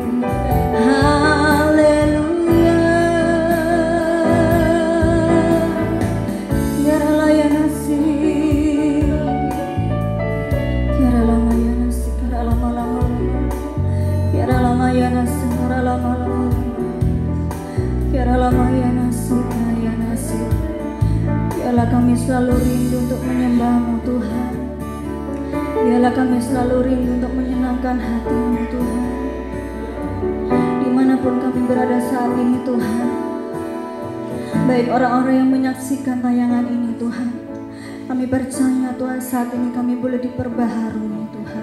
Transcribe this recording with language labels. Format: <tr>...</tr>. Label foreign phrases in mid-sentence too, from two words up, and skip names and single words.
<id>Haleluya. Yaralayana si. Yaralamayana si karalamalama. Yaralamayana si karalamalama. Yaralamayana si karayana si. Biarlah kami selalu rindu untuk menyembah-Mu Tuhan. Biarlah kami selalu rindu untuk menyenangkan hati-Mu Tuhan. Dimanapun kami berada saat ini Tuhan, baik orang-orang yang menyaksikan tayangan ini Tuhan, kami percaya Tuhan saat ini kami boleh diperbaharui Tuhan.</id>